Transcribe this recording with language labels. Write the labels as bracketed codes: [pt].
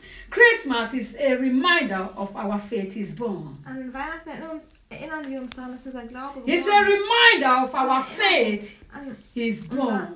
[en] Christmas is a reminder of our faith is born. [de] An Weihnachten erinnern wir uns daran, dass unser Glaube geboren ist. [en] It's a reminder of our faith is born.